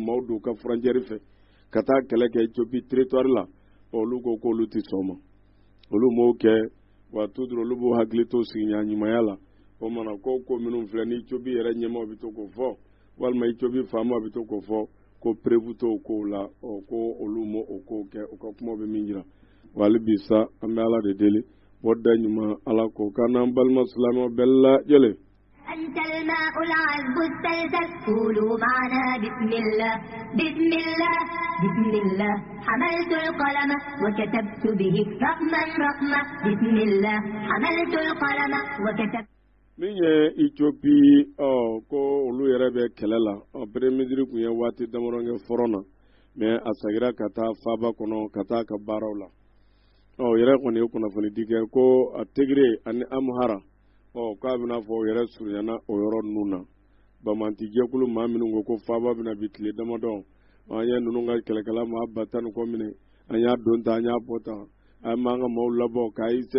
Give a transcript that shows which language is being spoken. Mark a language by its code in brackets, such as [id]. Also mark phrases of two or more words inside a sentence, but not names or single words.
[bm] maaw don ka frontière fɛ ka taa kɛlɛ kɛ Ethiopie territoire la olu ko k'olu tɛ sɔn ma olu m'o kɛ wa toujours olu b'u hakili to sigiɲɔgɔnya la o mana ko minnu filɛ ni Ethiopie yɛrɛ ɲɛmaaw bɛ to k'o fɔ walima Ethiopie faamaw bɛ to k'o fɔ ko prévu t'o ko la ko olu mo o ko kɛ o ka kuma bɛ min jira wali bi sa an bɛ ala de deli wadda ɲuman ala ko kana an balima silamɛw bɛɛ lajɛlen [ar] أنت الماء العذب السلسل قولوا معنا بسم الله بسم الله بسم الله حملت القلم وكتبت به رقما رقما بسم الله حملت القلم وكتبت [bm] min ye Ethiopie ko olu yɛrɛ bɛ kɛlɛ la [fr] premier ministre [bm] kun ye waati damadɔ kɛ front na mais a segira ka taa faaba kɔnɔ ka taa ka baaraw la yɛrɛ kɔni ye kunnafoni di kɛ ko a Tigre ani Amhara k'a bɛna fɔ o yɛrɛ surunyana o yɔrɔ ninnu na Bamanti jɛkulu maa minnu ko faaba bɛna bi tile damadɔ an ye ninnu ka kɛlɛkɛla maa ba 10 kɔ minɛ an y'a don ta an y'a bɔ ta an b'an ka maaw labɔ k'a